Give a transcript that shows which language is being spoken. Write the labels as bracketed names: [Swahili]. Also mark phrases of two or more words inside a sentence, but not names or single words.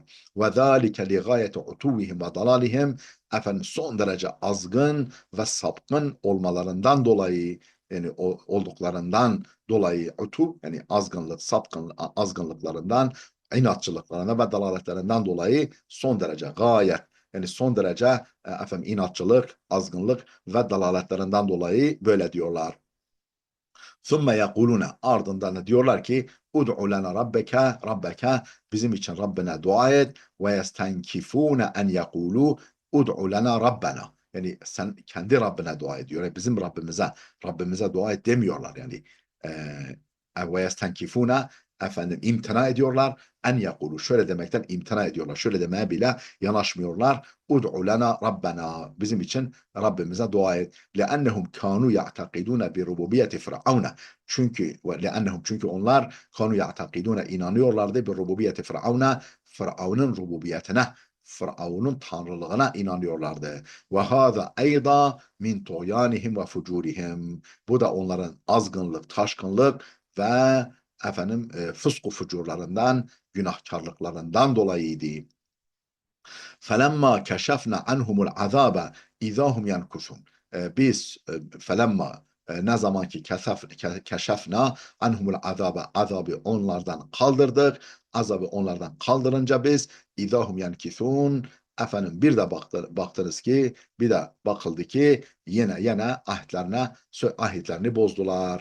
[Arabic] وذلك لغاية عتوهم وضلالهم, [Turkish] son derece azgın ve sapkın olmalarından dolayı, yani olduklarından dolayı, utuv yani azgınlık, azgınlıklarından, inatçılıklarına ve dalaletlerinden dolayı son derece gayet, yani son derece inatçılık, azgınlık ve dalaletlerinden dolayı böyle diyorlar. [Arabic] ثُمَّ يَقُولُونَ, [Turkish] ardından diyorlar ki [Arabic] ادع لنا ربك, [Turkish] bizim için Rabbine dua et. [Arabic] ويستنكفون أن يقولوا ادع لنا ربنا, [Turkish] yani sen kendi Rabbine dua ediyor. Yani bizim Rabbimize dua et demiyorlar yani. [Arabic] ويستنكفون, [Turkish] imtina ediyorlar. [Arabic] أن يقولوا, [Turkish] şöyle demekten imtina ediyorlar. Şöyle demeye bile yanaşmıyorlar. [Arabic] ادع لنا ربنا, [Turkish] bizim için Rabbimize dua et. [Arabic] لأنهم كانوا يعتقدون بربوبية فرعون, [Turkish] çünkü onlar [Arabic] كانوا يعتقدون, [Turkish] inanıyorlardı bir rububiyeti Firavun'a, Firavun'un rububiyetine, Firavun'un tanrılığına inanıyorlardı. [Arabic] وهذا أيضا من طغيانهم وفجورهم, [Turkish] bu da onların azgınlık, taşkınlık ve fısku fucurlarından, günahkarlıklarından dolayıydı. [Arabic] فَلَمَّا كَشَفْنَا عَنْهُمُ الْعَذَابَ اِذَا هُمْ يَنْكُثُونَ. [Turkish] Biz felemma ne zaman ki [Arabic] كشفنا عنهم العذاب [Turkish] onlardan kaldırdık. Azabı onlardan kaldırınca biz [Arabic] إذا هم ينكثون, [Turkish] bir de baktınız ki, bir de bakıldı ki yine ahitlerini bozdular.